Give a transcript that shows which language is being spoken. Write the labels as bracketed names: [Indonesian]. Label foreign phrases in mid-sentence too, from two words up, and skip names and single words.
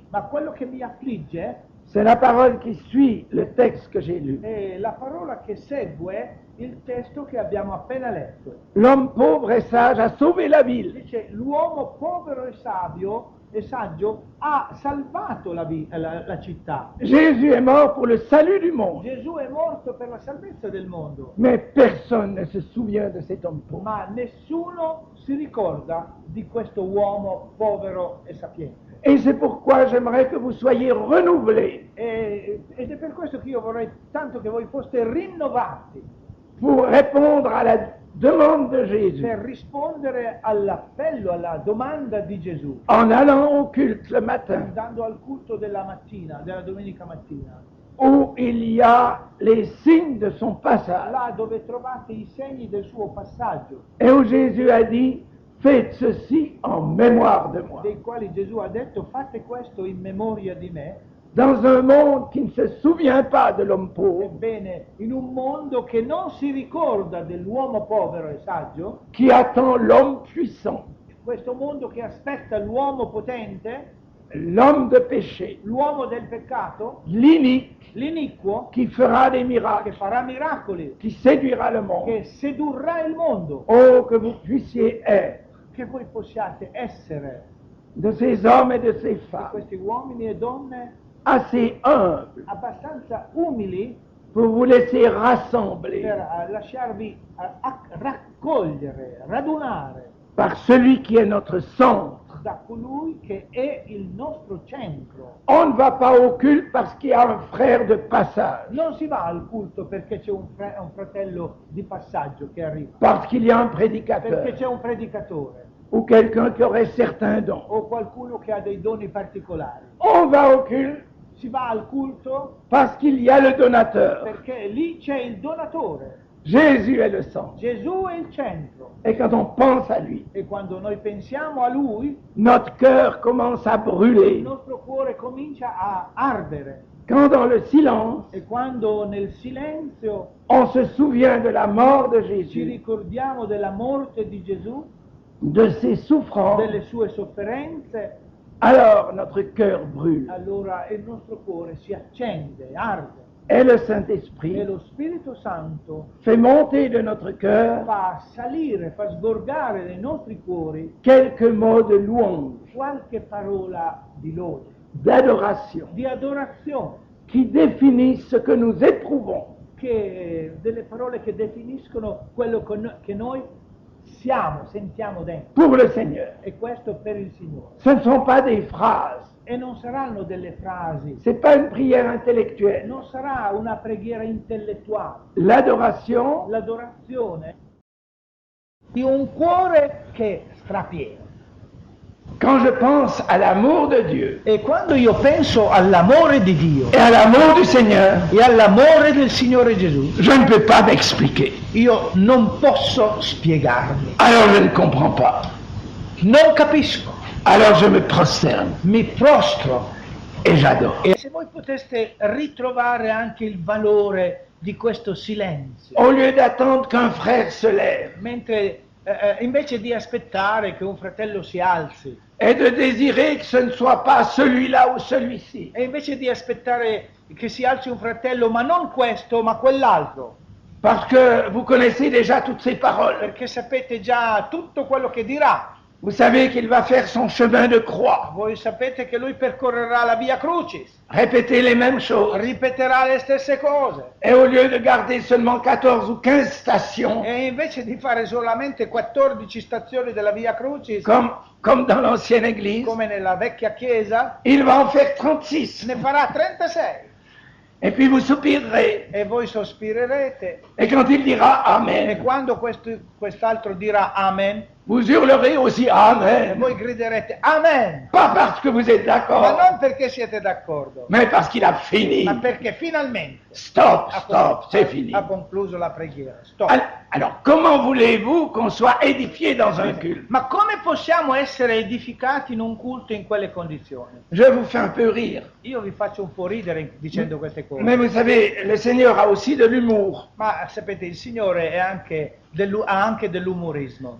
[Italian] Ma quello che mi affligge [French] c'est la parole qui suit le texte que j'ai lu. [Italian] è la parola che segue il testo che abbiamo appena letto. [French] L'homme pauvre et sage a sauvé la ville. [Italian] Dice: l'uomo povero e saggio ha salvato la città. [French] Jésus est mort pour le salut du monde. [Italian] Gesù è morto per la salvezza del mondo, [French] Mais personne ne se souvient de cet homme pauvre. [Italian] ma nessuno si ricorda di questo uomo povero e sapiente. [French] Et c'est pourquoi j'aimerais que vous soyez renouvelés [Italian] Ed è per questo che io vorrei tanto che voi foste rinnovati [French] pour répondre à la demande de Jésus. [Italian] per rispondere all'appello, alla domanda di Gesù, [French] En allant au culte le matin, [Italian] andando al culto della mattina, della domenica mattina, [French] où il y a les signes de son passage, [Italian] là dove trovate i segni del suo passaggio, [French] et où Jésus a dit, faites ceci en mémoire de moi. [Italian] dei quali Gesù ha detto: fate questo in memoria di me. [French] Dans un monde qui ne se souvient pas de l'homme pauvre, [Italian] Ebbene, in un mondo che non si ricorda dell'uomo povero e saggio, [French] qui attend l'homme puissant, [Italian] questo mondo che aspetta l'uomo potente, [French] l'homme de péché, [Italian] l'uomo del peccato, [French] l'inique, [Italian] l'iniquo, [French] qui fera des [Italian] che [French] miracles, [Italian] farà miracoli, [French] qui séduira le monde. [Italian] che sedurrà il mondo, [French] Oh, que vous puissiez être [Italian] che voi possiate essere [French] de ces hommes et de ces [Italian] di [French] femmes [Italian] questi uomini e donne [French] assez humbles [Italian] abbastanza umili [French] pour vous laisser rassembler [Italian] per lasciarvi raccogliere, radunare [French] par celui qui est notre centre, [Italian] da colui che è il nostro centro. [French] On ne va pas au culte parce qu'il y a un frère de passage, [Italian] Non si va al culto perché c'è un fratello di passaggio che arriva, [French] parce qu'il y a un [Italian] perché [French] prédicateur [Italian] c'è un predicatore [French] ou quelqu'un qui aurait certains dons. [Italian] o qualcuno che ha dei doni particolari. [French] On va au culte [Italian] Si va al culto [French] parce qu'il y a le donateur. [Italian] perché lì c'è il donatore. [French] Jésus est le centre. [Italian] Gesù è il centro [French] Et quand on pense à lui, [Italian] e quando noi pensiamo a lui, [French] notre cœur commence à [Italian] il [French] brûler. [Italian] nostro cuore comincia a ardere. [French] Quand dans le silence, [Italian] E quando nel silenzio [French] on se souvient de la mort de [Italian] ci [French] Jésus, [Italian] ricordiamo della morte di Gesù, [French] de ses souffrances, [Italian] delle sue sofferenze, [French] alors notre cœur brûle. [Italian] allora il nostro cuore si accende, arde. [French] Et le [Italian] E [French] Saint-Esprit [Italian] lo Spirito Santo [French] fait monter de notre cœur [Italian] fa salire, fa sgorgare nei nostri cuori [French] quelques mots de louange, [Italian] qualche parola di lode, [French] d'adoration, [Italian] di adorazione, [French] qui définissent ce que nous éprouvons. [Italian] delle parole che definiscono quello che noi sentiamo dentro. [French] Pour le Seigneur. [Italian] E questo per il Signore. [French] Ce ne sont pas des phrases, [Italian] E non saranno delle frasi, [French] c'est pas une prière intellectuelle. [Italian] non sarà una preghiera intellettuale. [French] L'adoration, [Italian] L'adorazione di un cuore che strapiena. [French] quand je pense à l'amour de Dieu [Italian] E quando io penso all'amore di Dio [French] et à l'amour du Seigneur, [Italian] e all'amore del Signore Gesù, [French] je ne peux pas m'expliquer. [Italian] io non posso spiegarmi, [French] Alors je ne comprends pas. [Italian] non capisco, [French] Alors je me prosterne [Italian] mi prostro. [French] et j'adore. [Italian] E se voi poteste ritrovare anche il valore di questo silenzio, [French] Au lieu d'attendre qu'un frère se lève [Italian] mentre invece di aspettare che un fratello si alzi, [French] et de désirer que ce ne soit pas celui-là ou celui-ci, [Italian] e invece di aspettare che si alzi un fratello, ma non questo, ma quell'altro, [French] parce que vous connaissez déjà toutes ces paroles. [Italian] perché sapete già tutto quello che dirà. [French] Vous savez qu'il va faire son chemin de croix, [Italian] Voi sapete che lui percorrerà la via Crucis, [French] répéter les mêmes choses. [Italian] ripeterà le stesse cose, [French] Et au lieu de garder seulement 14 ou 15 stations, [Italian] e invece di fare solamente 14 stazioni della via Crucis, [French] comme dans l'ancienne église, [Italian] come nella vecchia chiesa, [French] il va en faire 36. [Italian] ne farà 36. [French] Et puis vous soupirerez. [Italian] E voi sospirerete, [French] Et quand il dira [Italian] e [French] Amen, [Italian] quando quest'altro dirà Amen, [French] vous hurlerez aussi [Italian] e [French] Amen. [Italian] voi griderete Amen, [French] Pas parce que vous êtes [Italian] ma [French] d'accord, [Italian] non perché siete d'accordo, [French] mais parce qu'il a fini. [Italian] ma perché finalmente [French] Stop, [Italian] ha [French] stop, c'est fini. [Italian] concluso la preghiera. Stop. [French] Alors, comment voulez-vous qu'on soit édifié dans un culte? [Italian] Ma come possiamo essere edificati in un culto in quelle condizioni? [French] Je vous fais un peu rire. [Italian] Io vi faccio un po' ridere dicendo queste cose, [French] Mais vous savez, le Seigneur a aussi de l'humour. [Italian] ma sapete, il Signore è anche ha anche dell'umorismo.